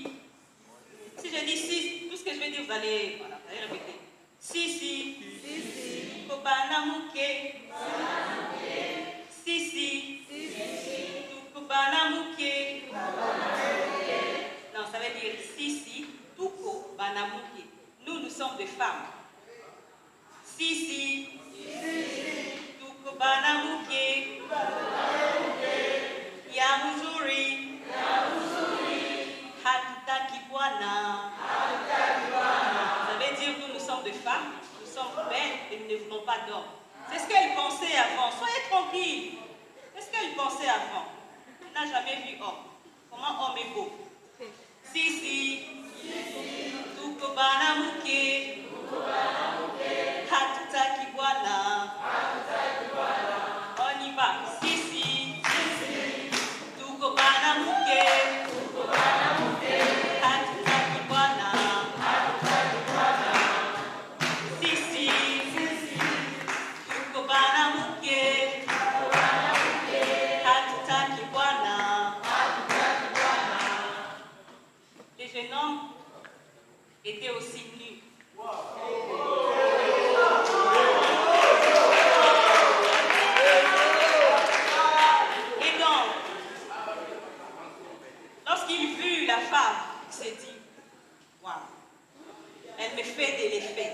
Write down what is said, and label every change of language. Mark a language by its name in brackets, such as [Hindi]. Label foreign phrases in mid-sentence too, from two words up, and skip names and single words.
[French] Si je dis si, tout ce que je vais dire, vous allez répéter. [Swahili] Si. Kobana muke. Si. Kobana muke. [French] Non, ça veut dire si, [Swahili] tuko banamuke. [French] Nous sommes des femmes. Si, [Swahili] tuko banamuke. Ya muzuri. Hatutaki bwana. [French] Ça veut dire nous sommes des femmes, nous sommes belles et nous ne voulons pas d'hommes. C'est ce qu'elle pensait avant. Soyez tranquille. C'est ce qu'elle pensait avant. Elle n'a jamais vu homme. Comment homme est beau? Si. [Swahili] Tuko banamuke. Hatutaki bwana. [French] On y va. Si. [Swahili] Tuko banamuke. Hatutaki bwana. [French] Si. [Swahili] Tuko banamuke. Hatutaki bwana. [French] Les jeunes hommes étaient aussi nus. Et donc, lorsqu'il vit la femme, il s'est dit, waouh, elle me fait de l'effet.